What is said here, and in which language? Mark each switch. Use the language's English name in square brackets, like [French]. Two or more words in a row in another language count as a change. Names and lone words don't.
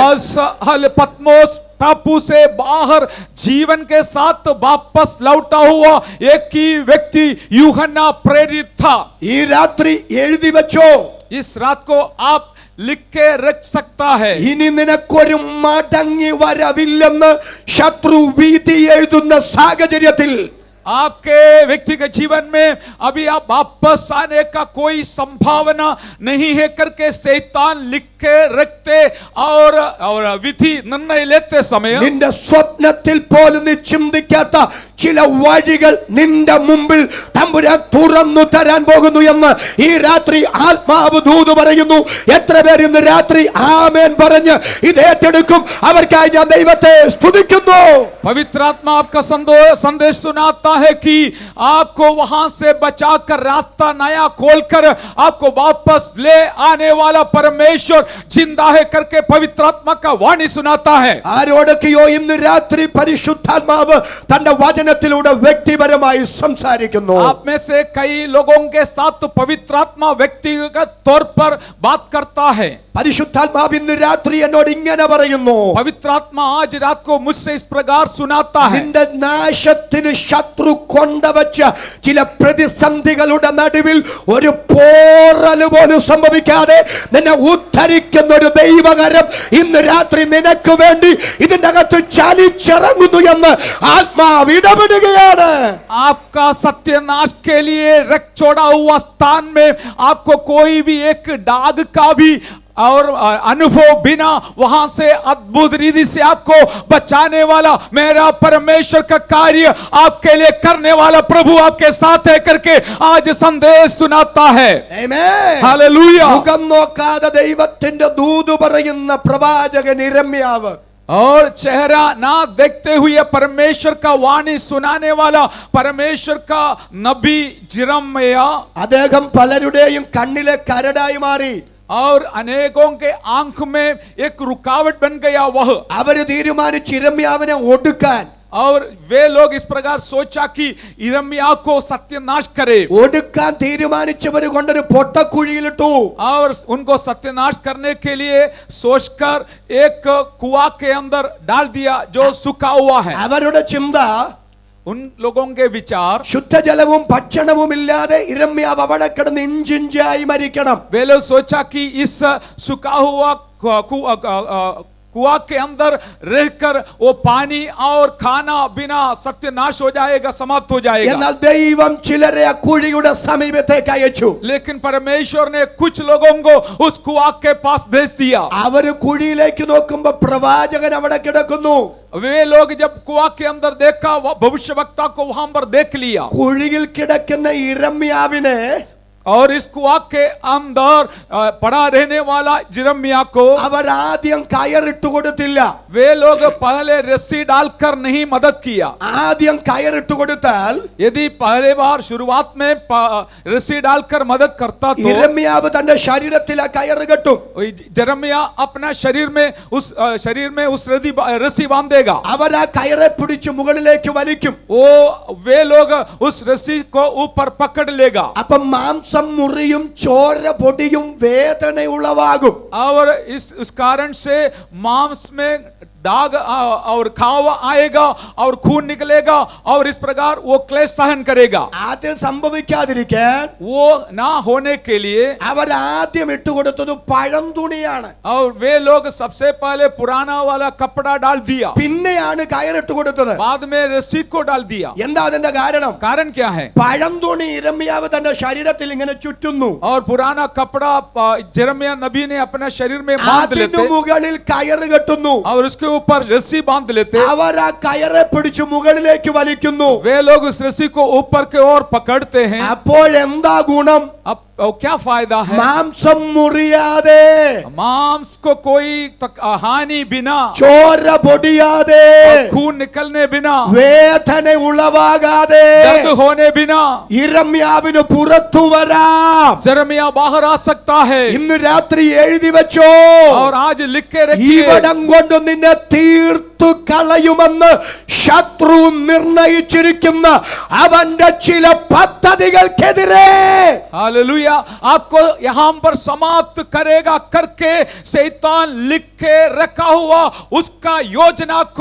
[Hindi] पत्मोस टापू से बाहर जीवन के साथ वापस लौटा हुआ एक ही व्यक्ति यूहन्ना प्रेरित था। [Malayalam] ഈ രാത്രി എഴുതി വെച്ചോ, [Hindi] इस रात को आप लिख के रख सकता है, [Malayalam] ഇനി നിനക്കൊരു മടങ്ങി വരവില്ലെന്ന് ശത്രു ഭീതി എഴുതുന്ന സാഹചര്യത്തിൽ [Hindi] आपके व्यक्तिगत जीवन में अभी आप वापस आने का कोई संभावना नहीं है करके शैतान लिख के रखते और विधि निर्णय लेते समय [Malayalam] നിന്റെ സ്വപ്നത്തിൽ പോലും നീ ചിന്തിക്കാത്ത ചില വഴികൾ നിന്റെ മുമ്പിൽ തമ്പുരാൻ തുറന്നു തരാൻ പോകുന്നു എന്ന് ഈ രാത്രി ആത്മാവ് ദൂത് പറയുന്നു. എത്ര പേര് ഇന്ന് രാത്രി ആമേൻ പറഞ്ഞ് ഇത് ഏറ്റെടുക്കും? അവർക്കായി ഞാൻ ദൈവത്തെ സ്തുതിക്കുന്നു. [Hindi] पवित्र आत्मा आपका संदेश सुनाता है कि आपको वहां से बचाकर रास्ता नया खोलकर आपको वापस ले आने वाला परमेश्वर जिंदा है करके पवित्र आत्मा का वाणी सुनाता है. [Malayalam] ആരോടൊക്കെയോ ഇന്ന് രാത്രി പരിശുദ്ധാത്മാവ് തന്റെ വചനത്തിലൂടെ വ്യക്തിപരമായി സംസാരിക്കുന്നു. [Hindi] आप में से कई लोगों के साथ तो पवित्र आत्मा व्यक्तिगत तौर पर बात करता है. [Malayalam] പരിശുദ്ധാത്മാവ് ഇന്ന് രാത്രി എന്നോട് ഇങ്ങനെ പറയുന്നു. [Hindi] पवित्र आत्मा आज रात को मुझसे इस प्रकार सुनाता है. [Malayalam] നിന്റെ നാശത്തിന് ശത്രു കൊണ്ടുവച്ച ചില പ്രതിസന്ധികളുടെ നടുവിൽ ഒരു പോറൽ പോലും സംഭവിക്കാതെ നിന്നെ ഉദ്ധരിക്കുന്ന ഒരു ദൈവകരം ഇന്ന് രാത്രി നിനക്ക് വേണ്ടി ഇതിന്റെ അകത്ത് ചലിച്ചിറങ്ങുന്നു എന്ന് ആത്മാവ് ഇടപെടുകയാണ്. [Hindi] आपका सत्यानाश के लिए रख छोड़ा हुआ स्थान में आपको कोई भी एक दाग का भी और अनुभव बिना वहां से अद्भुत रीति से आपको बचाने वाला मेरा परमेश्वर का कार्य आपके लिए करने वाला प्रभु आपके साथ है करके आज संदेश सुनाता है. [Malayalam] ആമേൻ. [Hindi] हालेलुया. [Malayalam] മുഖം നോക്കാതെ ദൈവത്തിന്റെ ദൂത് പറയുന്ന പ്രവാചകൻ ഇരമ്യാവ് [Hindi] और चेहरा ना देखते हुए परमेश्वर का वाणी सुनाने वाला परमेश्वर का नबी जिरम्या [Malayalam] അദ്ദേഹം പലരുടെയും കണ്ണിലെ കരടായി മാറി. [Hindi] और अनेकों के आंख में एक रुकावट बन गया. वह [Malayalam] അവര് തീരുമാനിച്ച് ഇരമ്യാവിനെ ഒടുക്കാൻ. [Hindi] और वे लोग इस प्रकार सोचा कि इरम्या को सत्यानाश करे. [Malayalam] ഒടുക്കാൻ തീരുമാനിച്ചവര് കൊണ്ടൊരു പൊട്ടക്കുഴിയിലിട്ടു. [Hindi] और उनको सत्यानाश करने के लिए सोचकर एक कुआं के अंदर डाल दिया जो सूखा हुआ है. [Malayalam] അവരുടെ ചിന്ത [Hindi] उन लोगों के विचार [Malayalam] ശുദ്ധജലവും ഭക്ഷണവും ഇല്ലാതെ ഇരമ്യാവ് അവിടെ കിടന്ന് ഇഞ്ചിഞ്ചായി മരിക്കണം. [Hindi] वे लोग सोचा कि इस सूखा हुआ कुआं के अंदर रहकर वो पानी और खाना बिना सत्यानाश हो जाएगा, समाप्त हो जाएगा. [Malayalam] എന്നാൽ ദൈവം ചിലരെ ആ കുഴിയുടെ സമീപത്തേക്ക് അയച്ചു. [Hindi] लेकिन परमेश्वर ने कुछ लोगों को उस कुआं के पास भेज दिया. [Malayalam] അവര് കുഴിയിലേക്ക് നോക്കുമ്പോ പ്രവാചകൻ അവിടെ കിടക്കുന്നു. [Hindi] वे लोग जब कुआं के अंदर देखा भविष्यवक्ता को वहां पर देख लिया. [Malayalam] കുഴിയിൽ കിടക്കുന്ന ഇരമ്യാവിനെ [Hindi] और इस कुआं के अंदर पड़ा रहने वाला जिरम्या को [Malayalam] അവർ ആദ്യം കയറിട്ട് കൊടുത്തില്ല. [Hindi] वे लोग पहले रस्सी डालकर नहीं मदद किया. [Malayalam] ആദ്യം കയറിട്ട് കൊടുത്താൽ [Hindi] यदि पहले बार शुरुआत में रस्सी डालकर मदद करता तो [Malayalam] ഇരമ്യാവ് തന്റെ ശരീരത്തിൽ ആ കയറ് കെട്ടും. [Hindi] जरम्या अपना शरीर में उस रस्सी बांधेगा. [Malayalam] അവർ ആ കയറെ പിടിച്ച് മുകളിലേക്ക് വലിക്കും. [Hindi] वे लोग उस रस्सी को ऊपर पकड़ लेगा. [Malayalam] അപ്പം മാംസം മുറിയും ചോര പൊടിയും വേദന ഉളവാകും. [Hindi] और इस कारण से मांस में दाग और घाव आएगा और खून निकलेगा और इस प्रकार वो क्लेश सहन करेगा. [Malayalam] ആദ്യം സംഭവിക്കാതിരിക്കാൻ [Hindi] वो ना होने के लिए [Malayalam] അവർ ആദ്യം ഇട്ടുകൊടുത്തത് പഴം തുണിയാണ്. [Hindi] और वे लोग सबसे पहले पुराना वाला कपड़ा डाल दिया. [Malayalam] പിന്നെയാണ് കയറിട്ട് കൊടുത്തത്. [Hindi] बाद में रस्सी को डाल दिया. [Malayalam] എന്താ അതിന്റെ കാരണം? [Hindi] कारण क्या है? [Malayalam] പഴം തുണി ഇരമ്യാവ് തന്റെ ശരീരത്തിൽ ഇങ്ങനെ ചുറ്റുന്നു. [Hindi] और पुराना कपड़ा जरम्या नबी ने अपने शरीर में बांध [Malayalam] അതിനു [Hindi] लेते [Malayalam] മുകളിൽ കയറ് കെട്ടുന്നു. [Hindi] और उसके ऊपर रस्सी बांध लेते. [Malayalam] അവർ ആ കയറെ പിടിച്ച് മുകളിലേക്ക് വലിക്കുന്നു. [Hindi] वे लोग उस रस्सी को ऊपर के ओर पकड़ते हैं. [Malayalam] അപ്പോഴെന്താ ഗുണം? [Hindi] अब क्या फायदा है? [Malayalam] മാംസം മുറിയാതെ, [Hindi] मांस को कोई हानि बिना, [Malayalam] ചോര പൊടിയാതെ, [Hindi] खून निकलने बिना, [Malayalam] വേദന ഉളവാകാതെ [Hindi] दर्द होने बिना [Malayalam] ഇരമ്യാവിന് പുറത്തു വരാം. [Hindi] जरम्या बाहर आ सकता है. [Malayalam] ഇന്ന് രാത്രി എഴുതി വെച്ചോ. [Hindi] और आज लिख के रखिए. [Malayalam] ഇവിടം കൊണ്ട് നിന്നെ തീർത്തു കളയുമെന്ന് ശത്രു നിർണയിച്ചിരിക്കുന്ന അവന്റെ ചില പദ്ധതികൾക്കെതിരെ [Hindi] हालेलुया. आपको यहाँ पर समाप्त करेगा करके शैतान लिख के रखा हुआ उसका योजना को